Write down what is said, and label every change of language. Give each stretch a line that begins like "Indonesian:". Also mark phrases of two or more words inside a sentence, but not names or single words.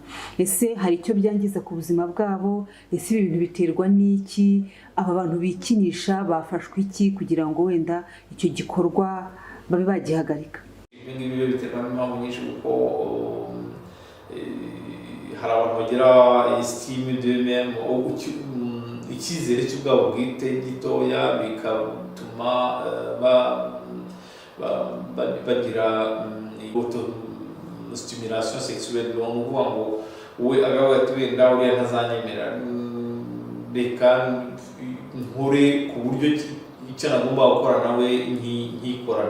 Kinyarwanda: Ese hari icyo byangiza ku buzima bwabo? Ese ibi bintu biterwa n'iki? Aba bantu bikinisha bafashwe iki kugira ngo wenda icyo gikorwa babe bagihagarika? Ibi ngibi biterwa n'impamvu nyinshi kuko hari abantu bagira
French: estime d'eux-mêmes,
Kinyarwanda: icyizere cy'ubwabo bwite gitoya, bigatuma bagira
French: stimulation sexuelle.
Kinyarwanda: Ni ukuvuga ngo we agavuga ati wenda uriya ntazanyemera, reka nkore ku buryo icyo nagomba gukora nawe nkikorana.